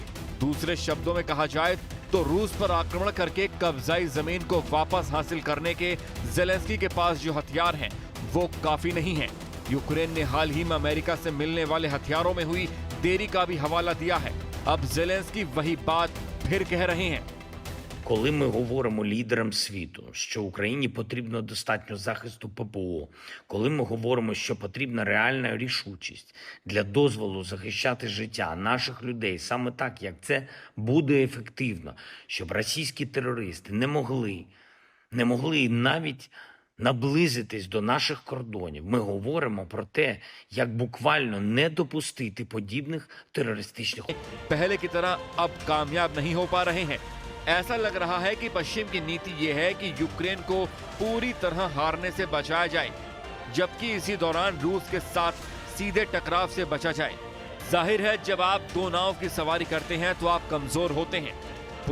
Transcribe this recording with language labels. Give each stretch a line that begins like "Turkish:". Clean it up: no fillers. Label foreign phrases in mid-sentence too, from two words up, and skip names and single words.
Hindi: दूसरे शब्दों में कहा जाए तो रूस पर आक्रमण करके कब्जाई जमीन को वापस हासिल करने के ज़ेलेंस्की के पास जो हथियार हैं वो काफी नहीं है। यूक्रेन ने हाल ही में अमेरिका से मिलने वाले हथियारों में हुई देरी का भी हवाला दिया है। अब ज़ेलेंस्की वही बात फिर कह रहे हैं।
Ukrainian: Коли ми говоримо лідерам світу, що Україні потрібно достатньо захисту ППО, коли ми говоримо, що потрібна реальна рішучість для дозволу захищати життя наших людей саме так, як це буде ефективно, щоб російські терористи не могли навіть наблизитись до наших кордонів. Ми говоримо про те, як буквально не допустити подібних терористичних
Hindi: पहले की तरह अब कामयाब नहीं हो पा रहे हैं। ऐसा लग रहा है कि पश्चिम की नीति ये है कि यूक्रेन को पूरी तरह हारने से बचाया जाए, जबकि इसी दौरान रूस के साथ सीधे टकराव से बचा जाए। जाहिर है, जब आप दो नाव की सवारी करते हैं तो आप कमजोर होते हैं।